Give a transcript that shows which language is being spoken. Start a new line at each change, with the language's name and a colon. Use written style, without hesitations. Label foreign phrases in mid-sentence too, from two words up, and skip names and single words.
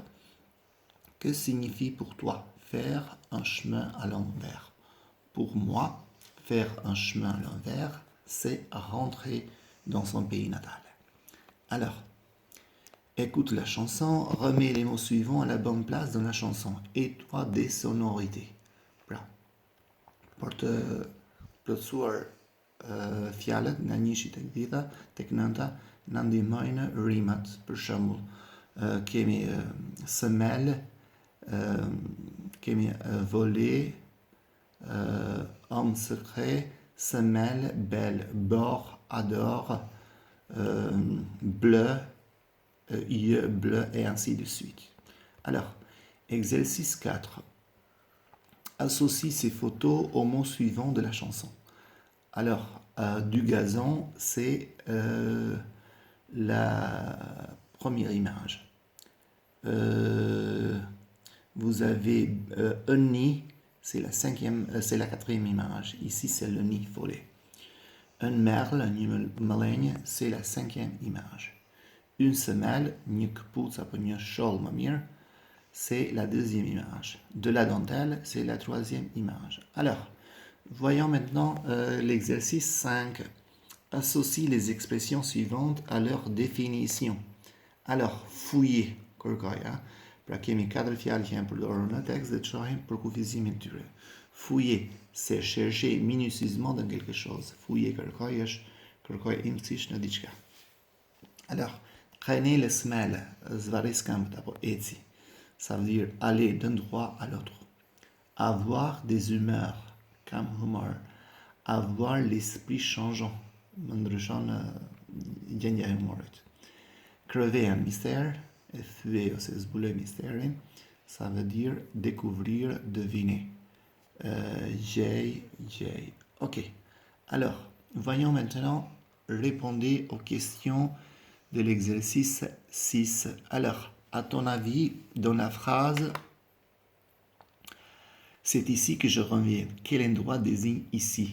French: Que signifie pour toi faire un chemin à l'envers? Pour moi, faire un chemin à l'envers, c'est rentrer dans son pays natal. Alors, écoute la chanson, remets les mots suivants à la bonne place dans la chanson et toi des sonorités.
Albanian: Pra, për të plotësuar fjalët nga 1 tek 10 tek 9 na ndihmojnë rimat. Për shembull, kemi semelle, kemi volé,
French: homme secret, semelle, belle, bord, adore, bleu, yeux bleus et ainsi de suite. Alors, exercice 4. Associe ces photos aux mots suivants de la chanson. Alors, du gazon, c'est la première image. Vous avez un nid, c'est la quatrième image. Ici, c'est le nid volé. Un merle,
Albanian: një mëllenje,
French: c'est la 5e image. Une semelle,
Albanian: një këpucë apo një sholl më mirë,
French: c'est la deuxième image. De la dentelle, c'est la troisième image. Alors, voyons maintenant l'exercice 5. Associe les expressions suivantes à leur définition. Alors, fouiller, korkoya.
Albanian: Pra kemi 4 fjalë që janë përdorur në tekst dhe të shohim përkufizimin e tyre.
French: Fouiller, c'est chercher minutieusement dans quelque chose.
Albanian: Fouiller kërkoj është kërkoj imësisht në diçka.
French: Alors, traîner les semelles,
Albanian: zvaris këmbët apo eci.
French: Ça veut dire aller d'un endroit à l'autre. Avoir des humeurs,
Albanian: kam humor.
French: Avoir l'esprit changeant,
Albanian: më ndryshon gjendja e humorit.
French: Crever un mystère,
Albanian: e thyer ose zbuloj misterin,
French: ça veut dire découvrir, deviner. J. Ok. Alors, voyons maintenant, répondez aux questions de l'exercice 6. Alors, à ton avis, dans la phrase « C'est ici que je reviens », quel endroit désigne ici?